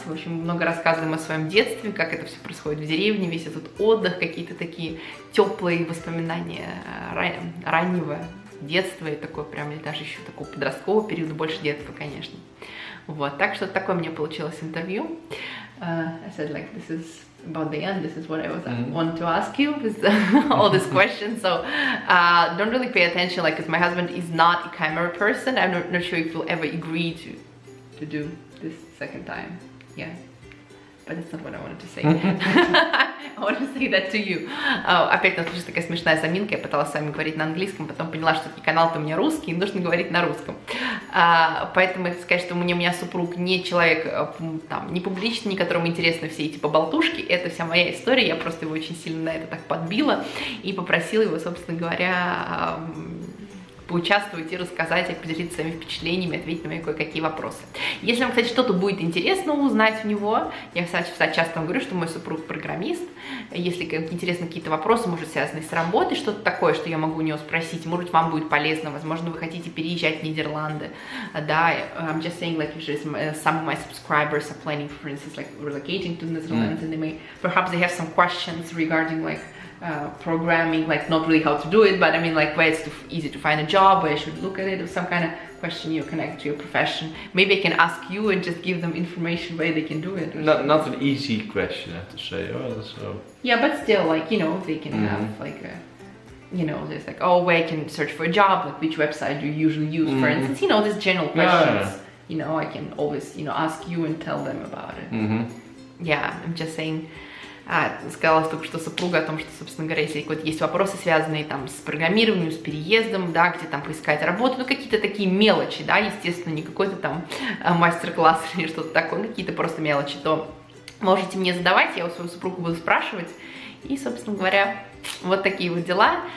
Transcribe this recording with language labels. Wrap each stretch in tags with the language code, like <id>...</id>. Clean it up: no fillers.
<ru>В общем, много рассказываем о своем детстве, как это все происходит в деревне, весь этот отдых, какие-то такие теплые воспоминания раннего детства и такой прям, или даже еще такого подросткового периода, больше детства, конечно. Вот, так что такое мне получилось интервью.</ru> <en>I said like this is about the end, this is what I was want to ask you with all these questions, so don't really pay attention, like, because my husband is not a camera person. I'm not sure if he'll ever agree to do this second time. Yeah, but that's not what I wanted to say. I want to say that to you.</en> <ru>Опять у нас такая смешная заминка, я пыталась с вами говорить на английском, потом поняла, что канал-то у меня русский, и нужно говорить на русском. Поэтому я хочу сказать, что у меня супруг не человек там, не публичный, не которому интересны все эти поболтушки, это вся моя история, я просто его очень сильно на это так подбила и попросила его, собственно говоря, поучаствовать и рассказать, и поделиться своими впечатлениями, ответить на мои кое-какие вопросы. Если вам, кстати, что-то будет интересно узнать у него, я, кстати, часто вам говорю, что мой супруг программист, если интересны какие-то вопросы, может, связанные с работой, что-то такое, что я могу у него спросить, может, вам будет полезно, возможно, вы хотите переезжать в Нидерланды, да,</ru> <en>I'm just saying, like, usually some of my subscribers are planning, for instance, like, relocating to the Netherlands, and they may, perhaps they have some questions regarding, like, programming, like not really how to do it, but I mean like where it's easy to find a job, where I should look at it, or some kind of question you connect to your profession. Maybe I can ask you and just give them information where they can do it. Not an easy question, I have to say. Oh, so. Yeah, but still, like, you know, they can have like a, you know, there's like, oh, where I can search for a job, like which website do you usually use, for instance, you know, there's general questions. You know, I can always, you know, ask you and tell them about it. Yeah, I'm just saying.</en> <ru>Сказала только что супруга о том, что, собственно говоря, если есть вопросы, связанные там с программированием, с переездом, да, где там поискать работу, ну, какие-то такие мелочи, да, естественно, не какой-то там мастер-класс или что-то такое, какие-то просто мелочи, то можете мне задавать, я у своего супруга буду спрашивать, и, собственно говоря, вот такие вот дела.</ru>